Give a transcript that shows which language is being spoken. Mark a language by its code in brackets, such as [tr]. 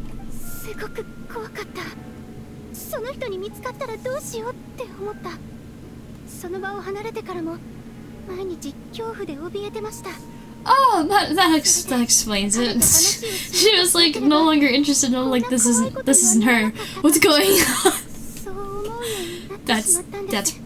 [ja] すごく怖かった。その人に見つかったらどうしようって思った。その場を離れてからも毎日恐怖で怯えてました。 [en] Oh, that explains it. She was like no longer interested. No, like this isn't her. What's going on? [ja] そう思うようになってしまったんです。